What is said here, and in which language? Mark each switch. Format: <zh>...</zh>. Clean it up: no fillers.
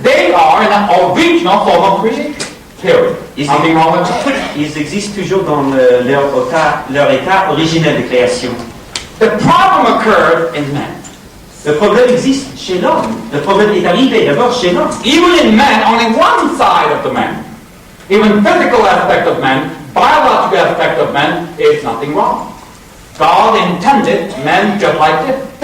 <en>They are in an original form of creation. Period. Nothing wrong with that.</en> <fr>Ils existent toujours dans leur état originel de création.</fr> <en>The problem occurred in man.</en> <fr>Le problème existe chez l'homme. Le problème est arrivé d'abord chez l'homme.</fr> <en>Even in man, only one side of the man. Even physical aspect of man, biological aspect of man, is nothing wrong. God intended men just like this.</en>